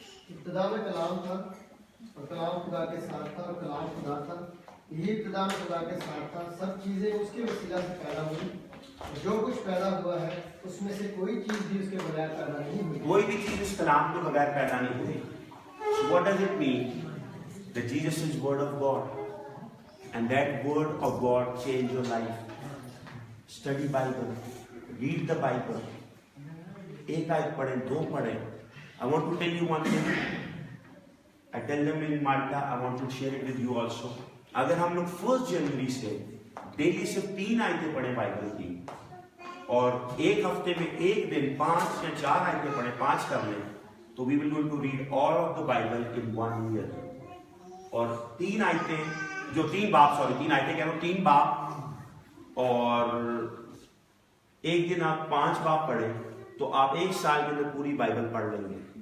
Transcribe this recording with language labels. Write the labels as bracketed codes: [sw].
[ur] ابتدا میں کلام تھا اور کلام خدا کے ساتھ تھا اور کلام خدا تھا. یہی ابتدا میں خدا کے ساتھ تھا. سب چیزیں اس کے وسیلہ سے پیدا ہوئی. جو کچھ پیدا ہوا ہے اس میں سے کوئی چیز بھی اس کے بغیر پیدا نہیں ہوئی. کوئی بھی چیز اس کلام کے بغیر پیدا نہیں ہوئی. [en] So what does it mean? That Jesus is word of God. And that word of God change your life. Study Bible. Read the Bible. [ur] ایک آیت پڑھیں، 2 پڑھیں. [en] I want to tell you one thing. I tell them in Malta, I want to share it with you also. [ur] اگر ہم لوگ 1 جنوری سے daily صرف 3 آیتیں پڑھیں بائبل کی، اور ایک ہفتے میں ایک دن 5 یا 4 آیتیں پڑھیں، 5 کر لیں، تو [en] we will going to read all of the Bible in 1 year. [ur] اور 3 آیتیں جو 3 باب کہہ رہا ہوں 3 باب، اور ایک دن آپ 5 باب پڑھیں تو آپ 1 سال کے اندر پوری بائبل پڑھ لیں گے.